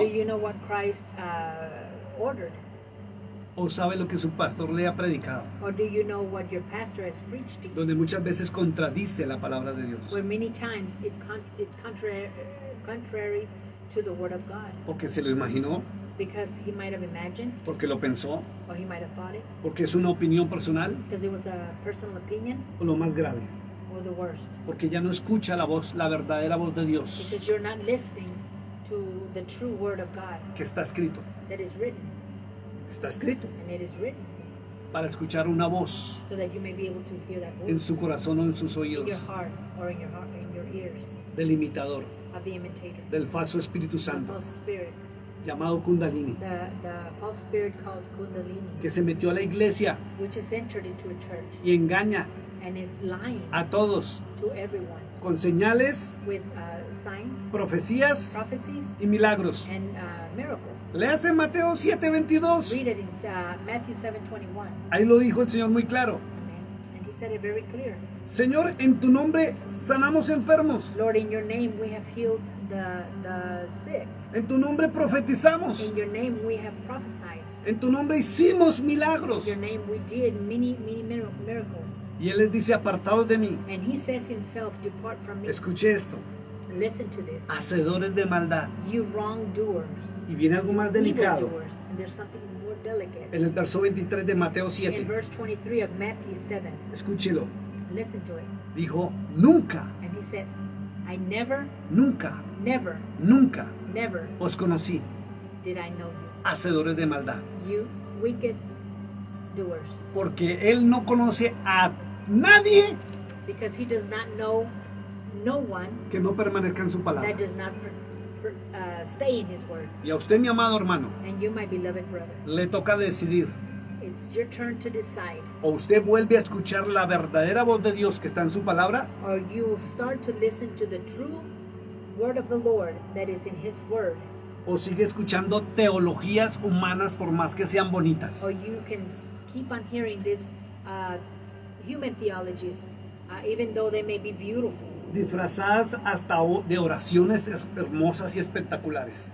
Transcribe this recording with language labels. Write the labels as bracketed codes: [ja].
[en] Do you know what Christ ordered? [es] ¿O sabe lo que su pastor le ha predicado? [en] Or do you know what your pastor has preached to you? [es] Donde muchas veces contradice la palabra de Dios. [en] Where many times it's contrary to the word of God. [es] Porque se lo imaginó, [en] Because he might have imagined, [es] porque lo pensó, [en] or he might have thought it, [es] porque es una opinión personal, [en] because it was a personal opinion, [es] o lo más grave, [en] or the worst. [es] porque ya no escucha la voz, la verdadera voz de Dios [en] Because you're not listening to the true word of God [es] que está escrito. [en] that is written, [es] Está escrito [en] and it is written, [es] para escuchar una voz [en] so that you may be able to hear that [es] en [en] voice [es] su corazón o en sus [en] in [es] oídos [en] your heart or in your ears [es] del imitador, [en] of the imitator, [es] del falso Espíritu [en] of [es] Santo. [en] the Spirit, [es] llamado Kundalini, [en] the false spirit called Kundalini, [es] que se metió a la iglesia [en] which is entered into a church [es] y engaña [en] and it's lying [es] a todos [en] to everyone [es] con señales, [en] with signs, [es] profecías [en] prophecies, [es] y milagros. [en] and miracles. [es] Léase Mateo 7:22. [en] Read it in Matthew 7:21. [es] Ahí lo dijo el Señor muy claro. [en] And he said it very clear. [es] Señor, en tu nombre sanamos enfermos. [en] Lord, in your name we have healed the sick. [es] En tu nombre profetizamos. [en] In your name we have prophesied. [es] En tu nombre hicimos milagros. [en] In your name we did many miracles. [es] Y Él les dice, apartados de mí. [en] And he says himself, depart from me. [es] Escuche esto. [en] Listen to this. [es] Hacedores de maldad. [en] You wrongdoers. [es] Y viene algo más delicado. [en] Evildoers. And there's something more delicate. [es] En el verso 23 de Mateo In 7. [en] verse 23 of Matthew 7. [es] Escúchelo. [en] Listen to it. [es] Dijo, nunca, [en] And he said, I never, [es] nunca, [en] never, [es] nunca [en] never [es] os conocí. [en] did I know you. [es] Hacedores de maldad. [en] You wicked doers. [es] Porque Él no conoce a nadie [en] Because he does not know no one [es] que no permanezca en su palabra. [en] that does not stay in his word. [es] Y a usted, mi amado hermano, [en] And you, my beloved brother, [es] le toca decidir. [en] it's your turn to decide. [es] O usted vuelve a escuchar la verdadera voz de Dios que está en su palabra, [en] Or you will start to listen to the true word of the Lord that is in his word. [es] o sigue escuchando teologías humanas por más que sean bonitas. [en] Or you can keep on hearing these human theologies, even though they may be beautiful, [es] Disfrazadas hasta de oraciones hermosas y espectaculares.